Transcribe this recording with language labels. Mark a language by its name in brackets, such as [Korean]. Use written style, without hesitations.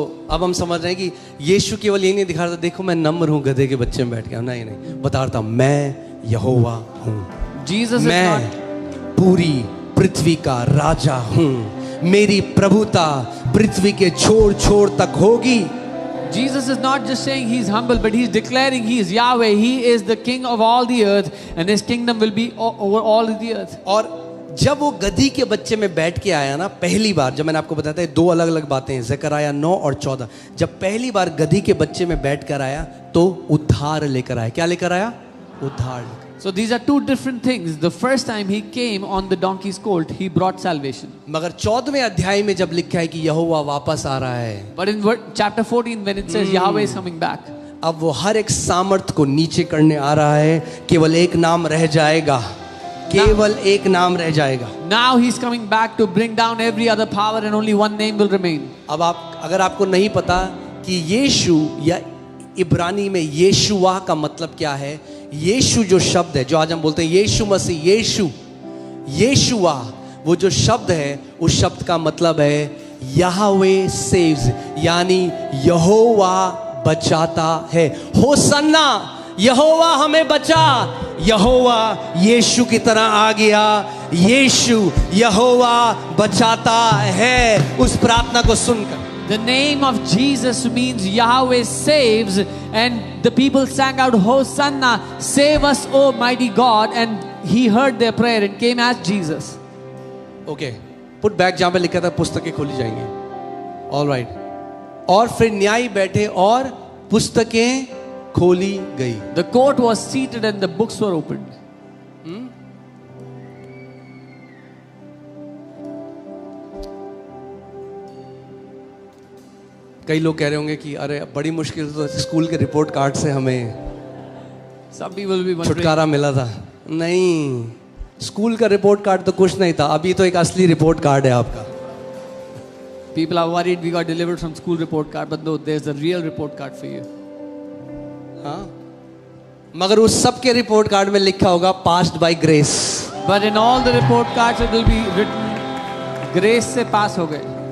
[Hindi] अब हम समझ रहे हैं कि यीशु केवल ये नहीं दिखा रहा था, देखो मैं नम्र हूं, गधे के बच्चे में बैठ गया. नहीं नहीं, बता रहा था मैं यहोवा हूं. [English] Jesus is [Hindi] मैं [English] not. [Hindi] पूरी पृथ्वी का राजा हूं. मेरी प्रभुता पृथ्वी के छोर छोर तक होगी. [English] Jesus is not just saying he's humble, but he's declaring he is Yahweh. He is the king of all the earth, and his kingdom will be over all of the earth. [Hindi] और जब वो गधी के बच्चे में बैठ के आया ना, पहली बार, जब मैंने आपको बताया था दो अलग अलग बातें हैं, ज़करया 9 और 14. जब पहली बार गधी के बच्चे में बैठ कर आया तो उद्धार लेकर आया. क्या लेकर आया? उद्धार लेकर. [English] So these are two different things. The first time he came on the donkey's colt, he brought salvation. [Hindi] मगर 14वें अध्याय में जब लिखा है कि यहोवा वापस आ रहा है, [English] But in chapter 14, when it says Yahweh is coming back, [Hindi] अब वो हर एक सामर्थ को नीचे करने आ रहा है. केवल एक नाम रह जाएगा, केवल एक नाम रह जाएगा. [English] now he's coming back to bring down every other power, and only one name will remain. [Hindi] अब आप अगर आपको नहीं पता कि यीशु या इब्रानी में यीशुआ का मतलब क्या है, यीशु जो शब्द है, जो आज हम बोलते हैं यीशु मसीह, यीशु, यीशुआ, वो जो शब्द है उस शब्द का मतलब है [English] Yahweh saves, [Hindi] यानी यहोवा बचाता है। होसन्ना, यहोवा हमें बचा, यहोवा यीशु की तरह आ गया, यीशु यहोवा बचाता है। उस प्रार्थना को सुनकर [English] The name of Jesus means Yahweh saves, and the people sang out, Hosanna, save us, O mighty God, and he heard their prayer and came as Jesus. [Hindi] Okay, [English] put back, [Hindi] जहां पे लिखा था पुस्तकें खोली जाएंगी। [English] All right. [Hindi] और फिर न्यायी बैठे और पुस्तकें खोली गई। [English] The court was seated and the books were opened. [Hindi] कई लोग कह रहे होंगे कि अरे बड़ी मुश्किल तो स्कूल के रिपोर्ट कार्ड से हमें [English] Some people will be wondering, [Hindi] छुटकारा मिला था। नहीं, स्कूल का रिपोर्ट कार्ड तो कुछ नहीं था, अभी तो एक असली रिपोर्ट कार्ड है आपका। [English] people are worried we got delivered from school report card, but no, there's a real report card for you. [Hindi] हाँ, मगर उस सब के रिपोर्ट कार्ड में लिखा होगा [English] Passed by grace. But in all the report cards it will be written, grace [Hindi] से पास हो गए।